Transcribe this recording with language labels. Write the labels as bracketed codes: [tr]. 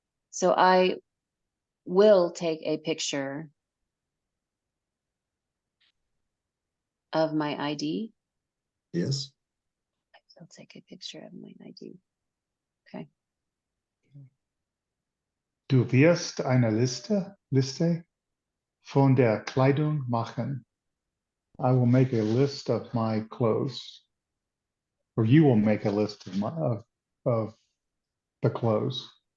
[en] So I will take a picture of my ID. Yes. I'll take a picture of my ID. Okay. [de] Du wirst eine Liste von der Kleidung machen. [en] I will make a list of my clothes. Or you will make a list of the clothes.